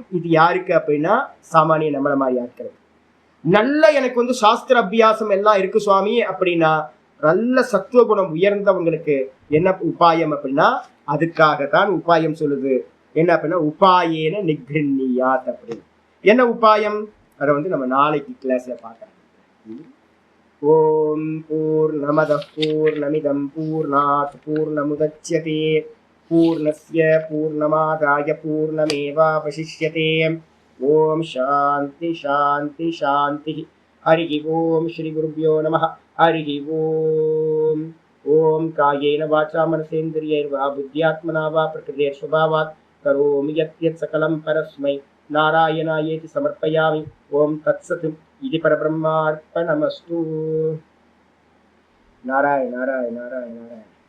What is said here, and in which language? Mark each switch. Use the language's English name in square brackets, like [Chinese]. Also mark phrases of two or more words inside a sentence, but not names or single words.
[Tamil] இது யாருக்கு அப்படின்னா சாமானிய நம்மள மாதிரி ஆட்கள். நல்ல எனக்கு வந்து சாஸ்திர அபியாசம் எல்லாம் இருக்கு சுவாமி அப்படின்னா, நல்ல சத்துவகுணம் உயர்ந்தவங்களுக்கு என்ன உபாயம் அப்படின்னா, அதுக்காகத்தான் உபாயம் சொல்லுது. என்ன அப்படின்னா [Sanskrit] उपायेन निगृह्णीयात् [Tamil] அப்படின்னு. என்ன உபாயம், அதை வந்து நம்ம நாளைக்கு கிளாஸ்ல பார்க்கலாம். [Sanskrit] ओं पूर्णमदः पूर्णमिदं पूर्णात् पूर्णमुदच्यते पूर्णस्य पूर्णमादाय पूर्णमेवावशिष्यते. ओं शान्ति शान्ति शान्ति. हरि ओं श्री गुरुभ्यो नमः. हरि ओं. ओं कायेन वाचा मनसेन्द्रियैर्वा बुद्ध्यात्मना वा प्रकृतेर् स्वभावात् करोमि यत् सकलं परस्मै नारायणायेति समर्पयामि. ओं तत्सत्. इदं परब्रह्मार्पणमस्तु. நாராயண நாராயண நாராயண நாராயண.